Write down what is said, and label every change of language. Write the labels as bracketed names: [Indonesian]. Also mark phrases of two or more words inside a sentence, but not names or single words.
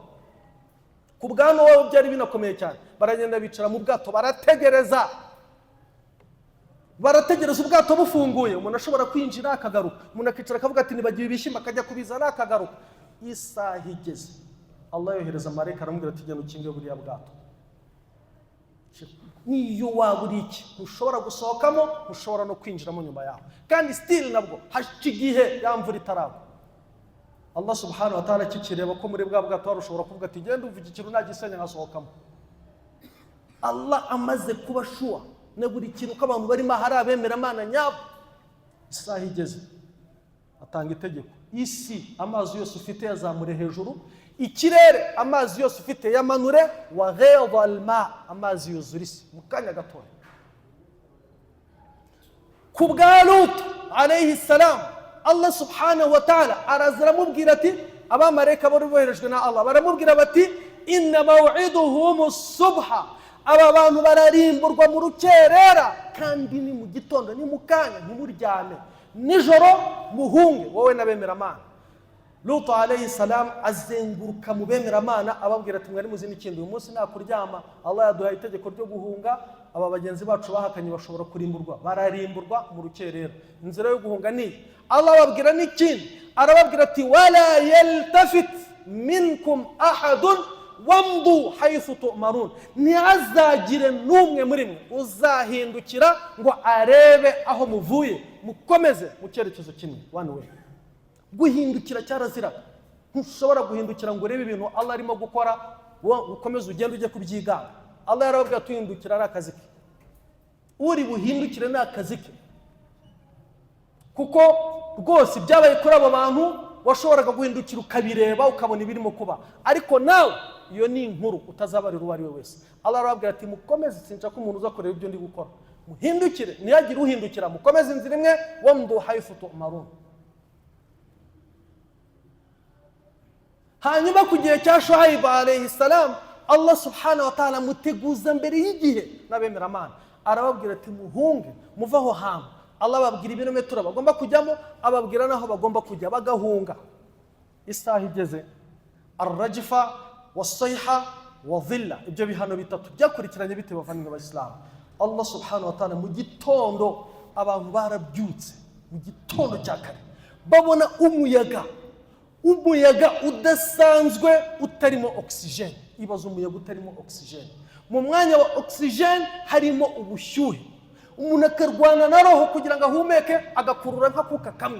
[Kinyarwanda] Ku bwano wabo byari binakomeye cyane, baragenda bicara mu bwato barategereza ubwato bufunguye, umuntu ashobora kwinjira akagaruka, umuntu akicara akavuga ati nibagiwe ibishyimbo akajya kubizana akagaruka. Isaha igeze, Allah yohereza marayika aramubwira ati genda ukinge buriya bwato. Niyo waba uri iki, ntushobora gusohokamo, ntushobora no kwinjiramo nyuma yaho, kandi still nabwo hashize igihe yamvura itaragwa. Allah [Arabic] سبحانه وتعالى [Kinyarwanda] kikireba ko muri bwa bwato ushobora kuvuga ati genda uvuga ikintu nagisenya nkasohokamo. Allah amaze kuba shuwa na buri kintu ko abantu barimo hari abemera Imana nyabo. Isaha igeze atanga itegeko, isi amazi yose ufite yazamure hejuru, ikirere amazi yose ufite yamanure, [Arabic] وغيض الماء, [Kinyarwanda] amazi yuzura isi mu kanya gatoya. Ku bwa Lut [Arabic] عليه السلام, [Kinyarwanda] Allah [Arabic] سبحانه وتعالى [Kinyarwanda] arazamubwira ati, abamarayika bari boherejwe na Allah baramubwira bati [Arabic] إن موعدهم الصبح, [Kinyarwanda] aba bantu bararimburwa mu rukerera kandi ni mu gitondo, ni mu kanya, ni muryame, nijoro muhunge wowe nabemera Imana. Lut [Arabic] عليه السلام [Kinyarwanda] azenguruka mu bemera Imana ababwira ati mwari muzi n'ikindi, uyu munsi nakuryama Allah yaduhaye itegeko ryo guhunga, aba bagenzi bacu bahakanye bashobora kurimburwa, bararimburwa mu rukerera. Inzira yo guhunga ni Allah ababwira n'ikindi, arababwira ati [Arabic] ولا يلتفت منكم أحد وامضوا حيث تؤمرون, [Kinyarwanda] ntihazagire n'umwe muri mwe uzahindukira ngo arebe aho muvuye, mukomeze mu cyerekezo kimwe, [English] one way. [Kinyarwanda] Guhindukira cyaraziraga, ntushobora guhindukira ngo urebe ibintu Allah arimo gukora ukomeze ugende ujye kubyigana. Allah yarababwira tuhindukira ari akazi ke, uri buhindukire ni akazi ke, kuko rwose byabaye kuri abo bantu washoboraga guhindukira ukabireba ukabona ibirimo kuba, ariko nawe iyo ni inkuru utazabarira uwo ari we wese. Allah arababwira ati mukomeze, sinshaka ko umuntu uzakorera ibyo ndi gukora, muhindukire, ntiyagire uhindukira, mukomeze inzira imwe, [Arabic] وامضوا حيث تؤمرون. [Kinyarwanda] Hanyuma ku gihe cya Shuaib [Arabic] عليه السلام, [Kinyarwanda] Allah [Arabic] سبحانه وتعالى [Kinyarwanda] muteguza mbere y'igihe n'abemera Imana, arababwira ati muhunge muva aho hantu. Allah ababwira ibirometero bagomba kujyamo, ababwira naho bagomba kujya, bagahunga. Isaha igeze, [Arabic] الرجفة والصيحة والظلة, [Kinyarwanda] ibyo bihano bitatu byakurikiranye bite bavandimwe b'Islam. Allah [Arabic] سبحانه وتعالى [Kinyarwanda] mu gitondo abantu barabyutse, mu gitondo cya kare babona umuyaga udasanzwe utarimo oxygen. Ibaza umuyaga utarimo oxygen, mu mwanya wa oxygen harimo ubushyuhe, umuntu akarwana na roho kugira ngo ahumeke, agakurura nk'akuka kamwe.